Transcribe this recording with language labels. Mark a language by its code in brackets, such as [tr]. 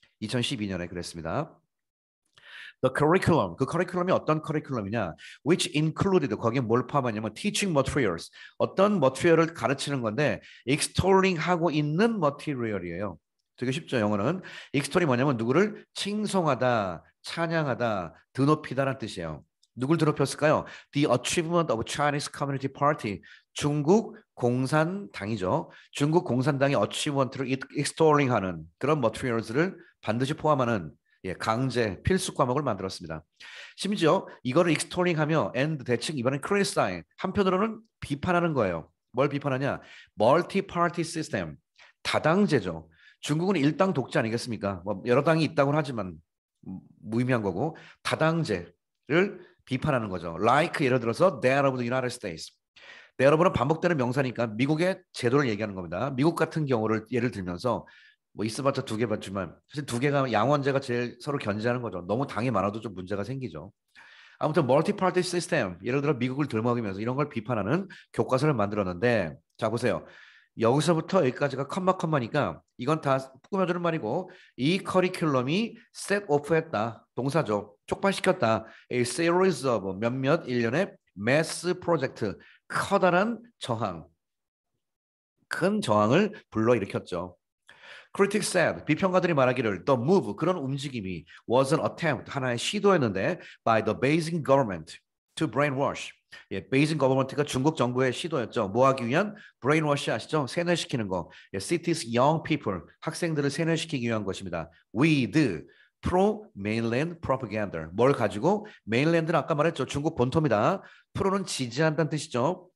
[ko] 2012년에 그랬습니다. [en] The curriculum, [ko] 그 커리큘럼이 어떤 커리큘럼이냐? [en] Which included, [ko] 거기에 뭘 포함하냐면 [en] teaching materials, [ko] 어떤 머티리얼을 가르치는 건데 extolling 하고 있는 머티리얼이에요. 되게 쉽죠, 영어는. extol이 뭐냐면 누구를 칭송하다, 찬양하다, 드높이다라는 뜻이에요. 누굴 드높였을까요? [en] The achievement of Chinese Communist Party, [ko] 중국 공산당이죠. 중국 공산당의 achievement를 extolling하는 그런 머티리얼을 반드시 포함하는 강제 필수 과목을 만들었습니다. 심지어 이거를 익스톨링하며 and 대칭 이번엔 criticize 한편으로는 비판하는 거예요. 뭘 비판하냐? 멀티 파티 시스템, 다당제죠. 중국은 일당 독재 아니겠습니까? 뭐 여러 당이 있다고는 하지만 무의미한 거고 다당제를 비판하는 거죠. [en] Like [ko] 예를 들어서 [en] that of the United States. [ko] 네, 여러분은 반복되는 명사니까 미국의 제도를 얘기하는 겁니다. 미국 같은 경우를 예를 들면서 뭐 있어봤자 두 개 봤지만 사실 두 개가 양원제가 제일 서로 견제하는 거죠. 너무 당이 많아도 좀 문제가 생기죠. 아무튼 멀티파티 시스템 예를 들어 미국을 들먹이면서 이런 걸 비판하는 교과서를 만들었는데 자 보세요. 여기서부터 여기까지가 컴마니까 이건 다 꾸며주는 말이고 이 커리큘럼이 set off했다. 동사죠. 촉발시켰다. [en] A series of [ko] 몇몇 일련의 [en] mass project [ko] 커다란 저항 큰 저항을 불러일으켰죠. [en] Critics said, [ko] 비평가들이 말하기를 [en] the move, [ko] 그런 움직임이 [en] was an attempt, [ko] 하나의 시도였는데 [en] by the Beijing government to brainwash. [ko] 베이징 거버먼트가 중국 정부의 시도였죠. 뭐 하기 위한? brainwash 아시죠? 세뇌시키는 거. [en] cities young people, [ko] 학생들을 세뇌시키기 위한 것입니다. [en] with pro-mainland propaganda. [ko] 뭘 가지고? mainland는 아까 말했죠. 중국 본토입니다. 프로는 지지한다는 뜻이죠.